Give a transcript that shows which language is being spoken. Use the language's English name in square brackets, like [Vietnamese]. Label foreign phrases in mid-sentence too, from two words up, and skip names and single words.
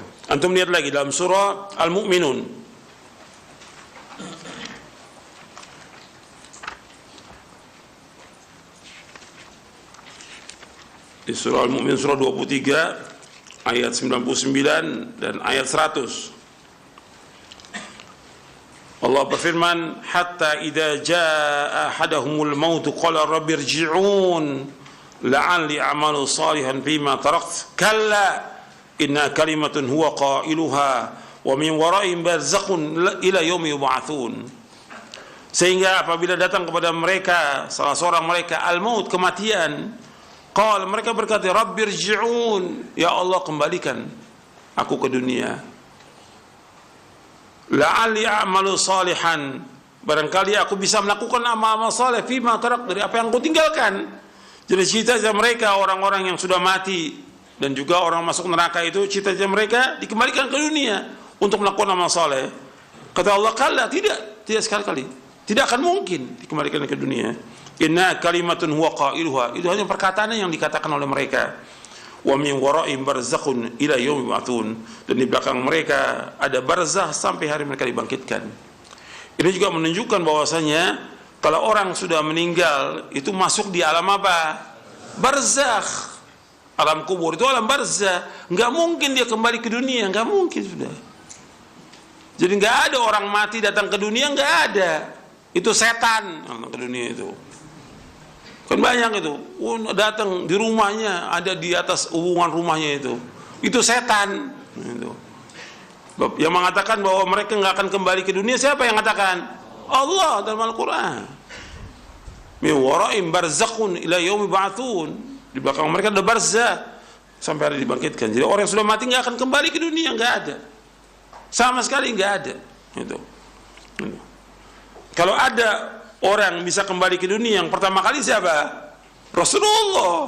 [Indonesian] Antum lihat lagi dalam surah Al-Mu'minun. Di surah Al-Mu'min, surah 23, ayat 99 dan ayat 100. Allah berfirman, [Arabic] حتى إذا جاء أحدهم الموت قال رب ارجعون لعلي أعمل صالحا فيما تركت كلا إن كلمة هو قائلها ومن ورائهم برزخ إلى يوم يبعثون. [Indonesian] Sehingga apabila datang kepada mereka salah seorang mereka al-maut, kematian, mereka berkata, Rabbirji'un, ya Allah kembalikan aku ke dunia, [Arabic] لعلي أعمل صالحا, [Indonesian] barangkali aku bisa melakukan amal-amal saleh [Arabic] فيما ترك, [Indonesian] dari apa yang aku tinggalkan. Jadi cita-cita mereka orang-orang yang sudah mati dan juga orang masuk neraka itu, cita-cita mereka dikembalikan ke dunia untuk melakukan amal saleh. Kata Allah, kalla, tidak sekali-kali, tidak akan mungkin dikembalikan ke dunia. [Arabic] إن كلمة هو قائلها, [Indonesian] itu hanya perkataan yang dikatakan oleh mereka. [Arabic] ومن ورائهم برزخ إلى يوم يبعثون, [Indonesian] dan di belakang mereka ada barzakh sampai hari mereka dibangkitkan. Ini juga menunjukkan bahwasanya kalau orang sudah meninggal itu masuk di alam apa? Barzakh. Alam kubur itu alam barzakh. Enggak mungkin dia kembali ke dunia, enggak mungkin sudah. Jadi enggak ada orang mati datang ke dunia, enggak ada. Itu setan datang ke dunia itu. Kan banyak itu, datang di rumahnya, ada di atas hubungan rumahnya itu setan. Itu. Yang mengatakan bahwa mereka nggak akan kembali ke dunia, siapa yang mengatakan? [Arabic] Allah dalam Al-Quran. من ورائهم برزخ إلى يوم يبعثون, [Indonesian] di belakang mereka ada barzakh sampai hari dibangkitkan. Jadi orang yang sudah mati nggak akan kembali ke dunia, nggak ada, sama sekali nggak ada. Itu. Kalau ada orang bisa kembali ke dunia, yang pertama kali siapa? Rasulullah.